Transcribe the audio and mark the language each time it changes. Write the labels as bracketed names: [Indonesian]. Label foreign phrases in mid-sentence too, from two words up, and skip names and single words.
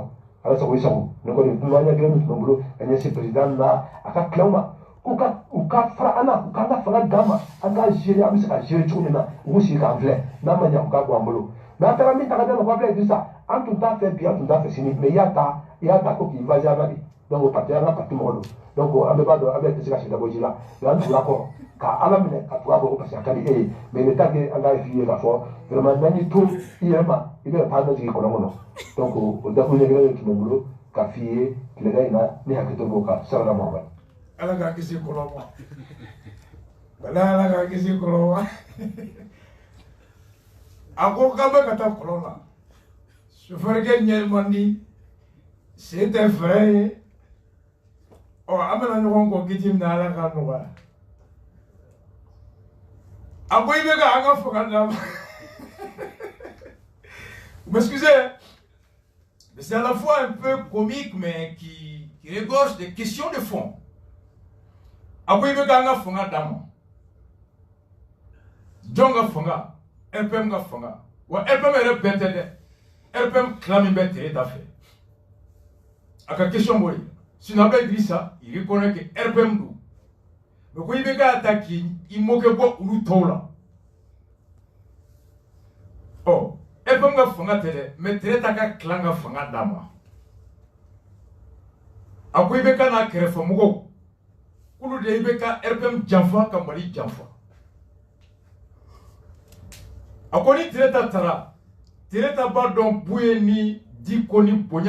[Bambara] ala sago i sago ne kɔni kuma ɲɛ kelen min tun bɛ n bolo ka ɲɛsin président n'a a ka tilew ma u ka fara an na u k'an ka fanga d'an ma an k'a gérer an bɛ se ka gérer cogo min na u k'u sigi k'an filɛ n'a ma ɲɛ u k'a bɔ an bolo mais an taara min ta ka d'a ma ko Ablaye Idrissa an tun t'a fɛ bi an tun t'a fɛ sini mais i y'a ta ko k'i vaser an na de donc parti an ka parti mɔgɔ don donc an bɛɛ b'a dɔn Ablaye tɛ se ka si dabɔ ji la mais an tugura kɔ ka ala minɛ ka tugu a kɔ parce que a ka di e ye mais [French] il est temps que [Bambara] an k'a f'i ye k'a fɔ vraiment n'an y'i to i yɛrɛ ma i bɛna taa jigin kɔlɔn kɔnɔ donc o dakun ɲɛ kelen de tun bɛ n bolo k'a f'i ye tilegan in na ne hakili to b'o kan salala Muhamadu. ala k'a kisi kɔlɔn ma bala ala k'a kisi kɔlɔn ma a ko k'an bɛ ka taa kɔlɔn na sofɛrikɛ ɲɛ man di sen tɛ fɛrɛ ye an bɛna ɲɔgɔn kɔ kiti min na ala k'a nɔgɔya a ko i bɛ ka an ka fanga d'a ma [French] vous m'excusez mais c'est à la fois un peu comique mais qui regorge des questions de fond [Bambara] a ko i bɛ ka an ka fanga d'a ma jɔn ka fanga RPM ka fanga wa RPM yɛrɛ bɛɛ tɛ dɛ RPM tila min bɛ tere ta fɛ a ka question b'o ye sinon Ablaye Idrissa [French] il reconnaît que [Bambara] RPM don mais ko i bɛ k'a ta k'i moquer bɔ olu tɔw la RPM ka fanga tɛ dɛ mais tere ta ka clan ka fanga d'a ma a ko i bɛ ka n'a kɛrɛfɛmɔgɔw olu de i bɛ ka RPM janfa ka Mali janfa a ko ni tere ta taara tere ta b'a dɔn bu ye ni Diko ni bonya